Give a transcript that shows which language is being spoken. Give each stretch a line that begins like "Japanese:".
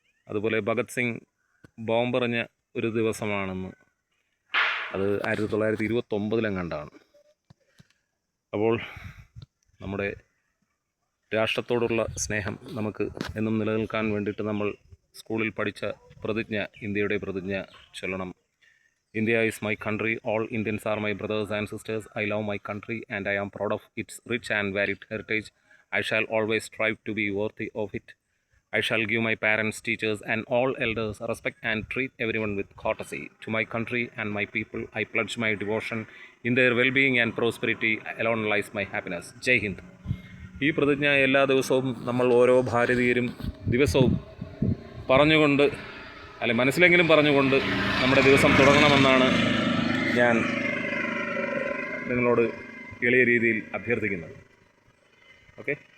Malayalam: അതുപോലെ ഭഗത് സിംഗ് ബോംബെറിഞ്ഞ ഒരു ദിവസമാണെന്ന്, അത് 1929 അപ്പോൾ നമ്മുടെ രാഷ്ട്രത്തോടുള്ള സ്നേഹം നമുക്ക് എന്നും നിലനിൽക്കാൻ വേണ്ടിയിട്ട് നമ്മൾ സ്കൂളിൽ പഠിച്ച പ്രതിജ്ഞ, ഇന്ത്യയുടെ പ്രതിജ്ഞ ചൊല്ലണം.
English: India is my country, all Indians are my brothers and sisters. I love my country and I am proud of its rich and varied heritage. I shall always strive to be worthy of it. I shall give my parents, teachers and all elders respect and treat everyone with courtesy. To my country and my people, I pledge my devotion. In their well-being and prosperity alone lies my happiness. Jai Hind.
Malayalam: ഈ പ്രതിജ്ഞ എല്ലാ ദിവസവും നമ്മൾ ഓരോ ഭാരതീയരും ദിവസവും പറഞ്ഞുകൊണ്ട്, മനസ്സിലെങ്കിലും പറഞ്ഞുകൊണ്ട് നമ്മുടെ ദിവസം തുടങ്ങണമെന്നാണ് ഞാൻ നിങ്ങളോട് എളിയ രീതിയിൽ അഭ്യർത്ഥിക്കുന്നത്. ഓക്കെ.